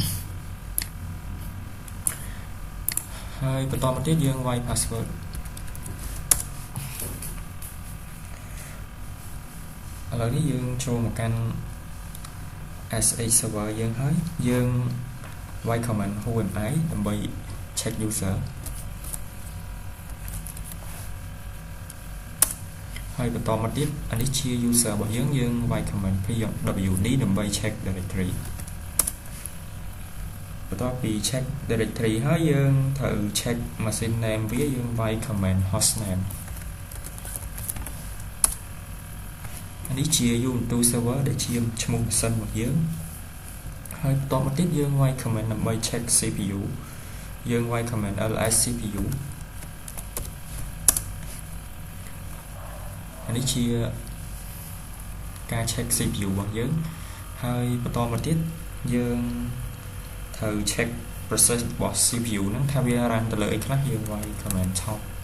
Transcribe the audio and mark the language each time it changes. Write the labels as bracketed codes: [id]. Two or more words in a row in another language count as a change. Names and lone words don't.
[km] 172.10.2 ហើយបន្តមកទៀតយើងវាយ password ឥឡូវនេះយើងចូលមកកាន់ [en] SH server [km] យើងហើយយើង [en] y command who am I [km] ដើម្បី [en] check user [km] ហើយបន្តមកទៀតអានេះជា user របស់យើងយើង [en] y command pwd [km] ដើម្បី [en] check directory [km] បន្ទាប់ពី [en] check directory [km] ហើយយើងត្រូវ [en] check machine name [km] វាយើង [en] y command hostname [km] អានេះជា [en] Ubuntu server [km] ដែលជាឈ្មោះ machine របស់យើងហើយបន្តមកទៀតយើង [en] y command [km] ដើម្បី [en] check CPU [km] យើង [en] y command ls CPU [km] អានេះជាការ [en] check CPU [km] របស់យើងហើយបន្តមកទៀតយើងត្រូវ [en] check process [km] របស់ CPU ហ្នឹងថាវា run ទៅលើអីខ្លះយើង [en] y command top